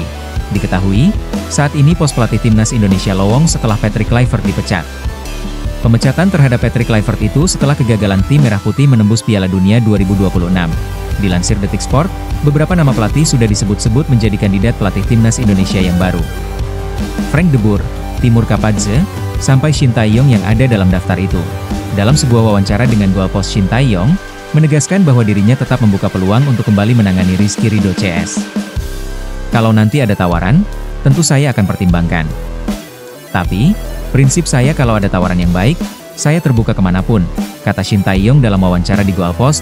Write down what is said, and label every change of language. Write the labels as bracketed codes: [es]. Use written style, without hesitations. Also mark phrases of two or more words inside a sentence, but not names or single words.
[id] Diketahui, saat ini pos pelatih Timnas Indonesia lowong setelah Patrick Kluivert dipecat. Pemecatan terhadap Patrick Kluivert itu setelah kegagalan tim Merah Putih menembus Piala Dunia 2026. Dilansir Detik Sport, beberapa nama pelatih sudah disebut-sebut menjadi kandidat pelatih Timnas Indonesia yang baru. Frank de Boer, Timur Kapadze, sampai Shin Tae-yong yang ada dalam daftar itu. Dalam sebuah wawancara dengan Goal Post, Shin Tae-yong menegaskan bahwa dirinya tetap membuka peluang untuk kembali menangani Rizky Ridho CS. Kalau nanti ada tawaran, tentu saya akan pertimbangkan. Tapi, prinsip saya kalau ada tawaran yang baik, saya terbuka kemanapun, kata Shin Tae-yong dalam wawancara di Goal Post.